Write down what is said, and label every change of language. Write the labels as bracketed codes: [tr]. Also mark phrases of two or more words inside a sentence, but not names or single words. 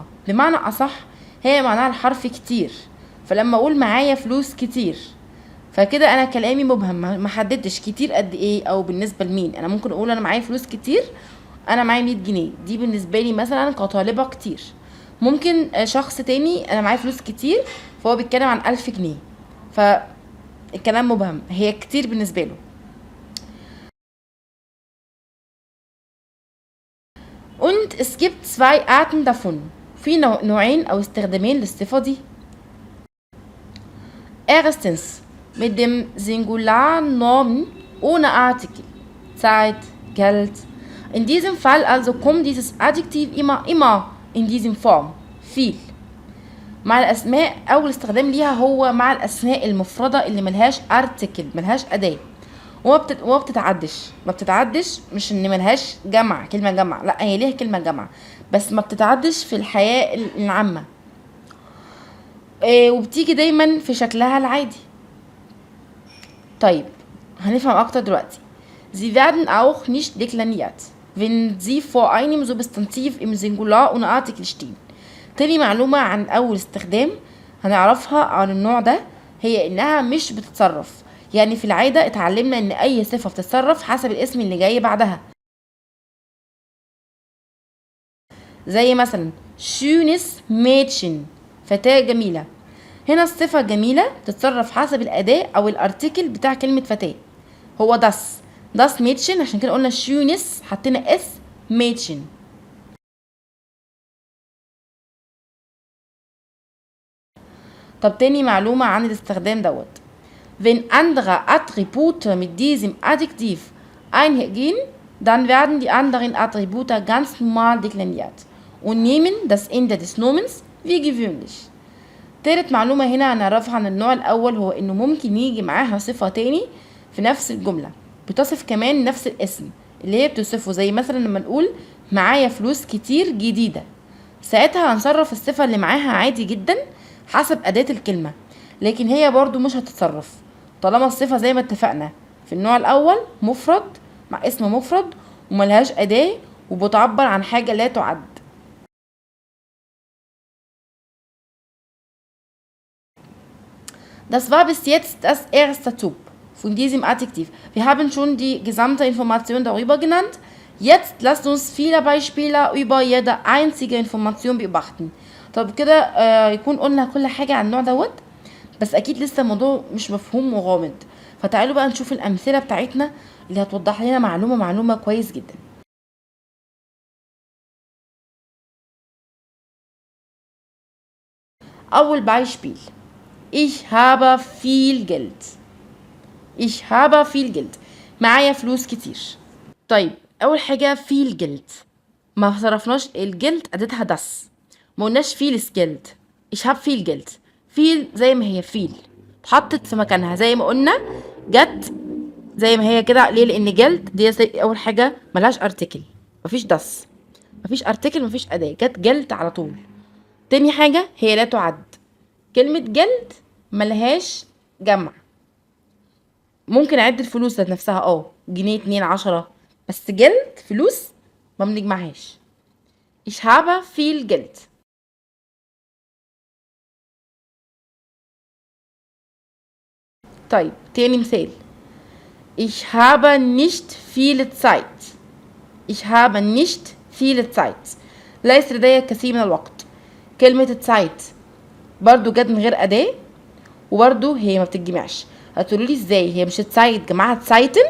[ar] بمعنى أصح هي معناها الحرف كتير، فلما أقول معايا فلوس كتير فكده أنا كلامي مبهم، ما حددتش كتير قد إيه أو بالنسبة لمين. أنا ممكن أقول أنا معايا فلوس كتير، أنا معايا 100 جنيه، دي بالنسبة لي مثلا كطالبة كتير. ممكن شخص تاني أنا معايا فلوس كتير فهو بيتكلم عن 1000 جنيه، فالكلام مبهم، هي كتير بالنسبة له. [de] Und es gibt zwei Arten davon. [ar] في نوعين أو استخدامين للصفة دي. [de] Erstens mit dem Singularnomen ohne Artikel. Zeit, Geld. In diesem Fall also kommt dieses Adjektiv immer in diesem Form. viel. [ar] مع الأسماء أول استخدام ليها هو مع الأسماء المفردة اللي ملهاش article، ملهاش أداة، وما بتتعدش. ما بتتعدش مش ان ملهاش جمع، كلمة جمع، لا هي ليها كلمة جمع بس ما بتتعدش في الحياة العامة. وبتيجي دايما في شكلها العادي. طيب هنفهم اكتر دلوقتي. [de] Sie werden auch nicht dekliniert, wenn sie vor einem Substantiv im Singular ohne Artikel stehen. [ar] تاني معلومة عن أول استخدام هنعرفها عن النوع ده هي إنها مش بتتصرف. يعني في العادة اتعلمنا إن أي صفة بتتصرف حسب الاسم اللي جاي بعدها. زي مثلا [de] schönes Mädchen، [ar] فتاة جميلة. هنا الصفة جميلة تتصرف حسب الأداة أو الارتيكل بتاع كلمة فتاة، هو [de] das Mädchen، [ar] عشان كده قلنا schönes حطينا اس Mädchen. طب تاني معلومة عن الاستخدام دوت. [de] Wenn andere Attribute mit diesem Adjektiv einhergehen, dann werden die anderen Attribute ganz normal dekliniert und nehmen das Ende des Nomens wie gewöhnlich. [ar] تالت معلومة هنا هنعرفها عن النوع الأول هو إنه ممكن يجي معاها صفة تاني في نفس الجملة بتصف كمان نفس الاسم اللي هي بتصفه. زي مثلا لما نقول معايا فلوس كتير جديدة، ساعتها هنصرف الصفة اللي معاها عادي جدا حسب أداة الكلمة، لكن هي برضو مش هتتصرف طالما الصفة زي ما اتفقنا في النوع الأول مفرد مع اسم مفرد وملهاش أداة وبتعبر عن حاجة لا تعد. [de] Das war bis jetzt das erste Typ von diesem Adjektiv. Wir haben schon die gesamte Information darüber genannt. Jetzt lasst uns viele Beispiele über jede einzige Information beobachten. [ar] طب كده يكون قلنا كل حاجة عن النوع دوت، بس أكيد لسه الموضوع مش مفهوم وغامض. فتعالوا بقى نشوف الأمثلة بتاعتنا اللي هتوضح لنا معلومة كويس جدا. [de] أول Beispiel: Ich habe viel Geld. Ich habe viel Geld. [ar] معايا فلوس كتير. طيب أول حاجة [de] viel Geld، [ar] ما صرفناش الجلد أدتها das، ما قلناش [de] vieles Geld. Ich habe viel Geld. [ar] viel زي ما هي viel اتحطت في مكانها زي ما قلنا، جت زي ما هي كده. ليه؟ لأن جلد دي أول حاجة ملهاش article، مفيش das، مفيش article، مفيش أداة، جت جلد على طول. تاني حاجة هي لا تعد. كلمة جلد ملهاش جمع. ممكن اعد الفلوس ذات نفسها جنيه 2 10، بس جلد فلوس ما بنجمعهاش. [de] ich habe viel Geld. [ar] طيب تاني مثال. [de] ich habe nicht viel Zeit. ich habe nicht viel Zeit. [ar] ليس لدي كثير من الوقت. كلمة Zeit برضو جت من غير أداة، وبرضو هي ما بتتجمعش. هتقولوا لي ازاي هي مش Zeit جماعة Zeiten؟